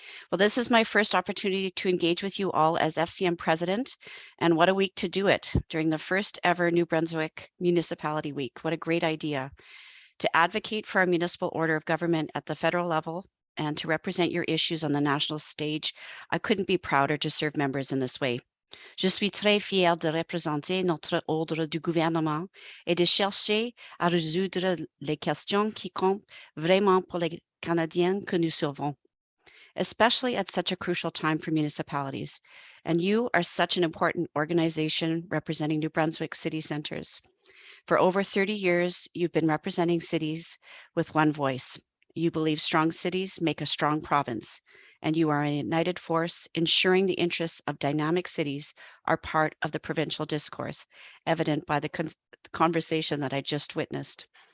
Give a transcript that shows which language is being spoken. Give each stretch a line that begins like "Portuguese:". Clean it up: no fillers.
English: Well, this is my first opportunity to engage with you all as FCM president, and what a week to do it during the first ever New Brunswick Municipality Week. What a great idea to advocate for our municipal order of government at the federal level and to represent your issues on the national stage. I couldn't be prouder to serve members in this way.
French: Je suis très fière de représenter notre ordre du gouvernement et de chercher à résoudre les questions qui comptent vraiment pour les Canadiens que nous servons,
English: especially at such a crucial time for municipalities. And you are such an important organization representing New Brunswick city centers. For over 30 years, you've been representing cities with one voice. You believe strong cities make a strong province, and you are a united force ensuring the interests of dynamic cities are part of the provincial discourse, evident by the conversation that I just witnessed.